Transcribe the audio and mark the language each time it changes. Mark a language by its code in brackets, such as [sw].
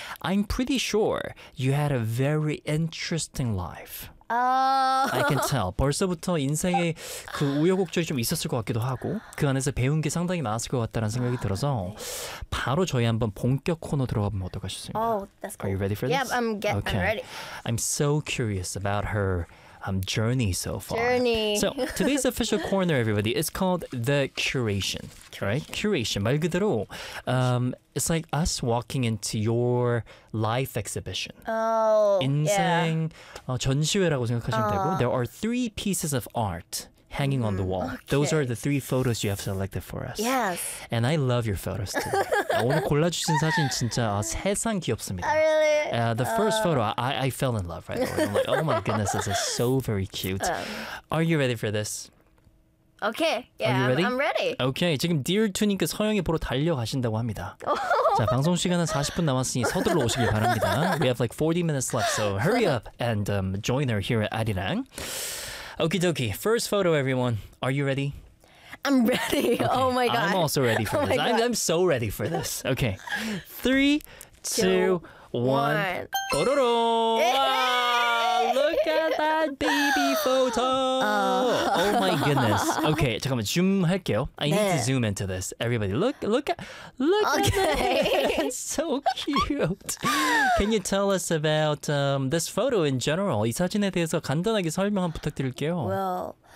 [en] I'm pretty sure you had a very interesting life. I can tell. [ko] 벌써부터 인생에 그 우여곡절이 좀 있었을 것 같기도 하고 그 안에서 배운 게 상당히 많았을 것 같다는 생각이 들어서 바로 저희 한번 본격 코너 들어가 보면 어떨까 싶습니다. [en] Oh, cool. Are you ready for this? Yeah, I'm ready. I'm so curious about her journey so far. Journey. So today's official corner, everybody, is called the curation, right? Curation. [ko] 말 그대로, [en] it's like us walking into your life exhibition. Oh, [ko] 인생, [en] yeah. [ko] 전시회라고 생각하시면 되고, [en] there are three pieces of art hanging on the wall. Okay. Those are the three photos you have selected for us. Yes. And I love your photos too. [ko] 오늘 골라주신 사진 진짜 세상 귀엽습니다. [en] Oh, really? The first photo, I fell in love right away. I'm like, oh my goodness, this is so very cute. Are you ready for this? Okay. Yeah, are you ready? I'm ready. [ko] Okay, 지금 Dear Tune님께 서영이 보러 달려가신다고 합니다. 자, 방송 시간은 40분 남았으니 서둘러 오시길 바랍니다. [en] We have like 40 minutes left, so hurry up and join her here at Arirang. Okie dokie, first photo, everyone. Are you ready? I'm ready. Oh my god. I'm also ready for this. I'm so ready for this. Okay. 3, 2, 1. Bororo! Look at that baby photo! Oh my goodness. Okay, [ko] 잠깐만, [en] zoom [ko] 할게요. [en] I need to zoom into this. Everybody, look at this. It's so cute. Can you tell us about this photo in general? [ko] 이 사진에 대해서 간단하게 설명 한번 부탁드릴게요.